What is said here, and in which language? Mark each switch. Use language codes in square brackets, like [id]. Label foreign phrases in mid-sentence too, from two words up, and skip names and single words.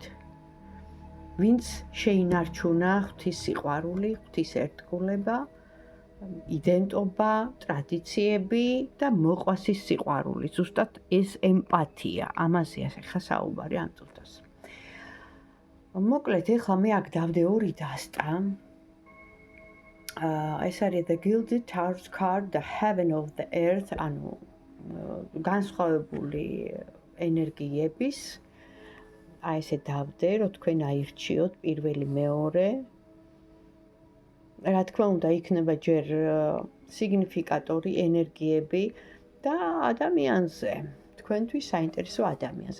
[ka] ვინც შეინარჩუნა ღვთის სიყვარული, ღვთის ერთგულება, იდენტობა, ტრადიციები და მოყვასის სიყვარული. ზუსტად ეს ემპათია, ამაზეა ახლა საუბარი ამ წუთას. მოკლედ, ეხლა მე აქ დავდე ორი დასტა. ეს არის [en] The Gilded Tarot card, the Heaven of the Earth, [ka] ანუ განსხვავებული ენერგიების. აი ესე დავდე, რომ თქვენ აირჩიოთ პირველი, მეორე. რა თქმა უნდა, იქნება ჯერ სიგნიფიკატორი ენერგიები და ადამიანზე, თქვენთვის საინტერესო ადამიანზე.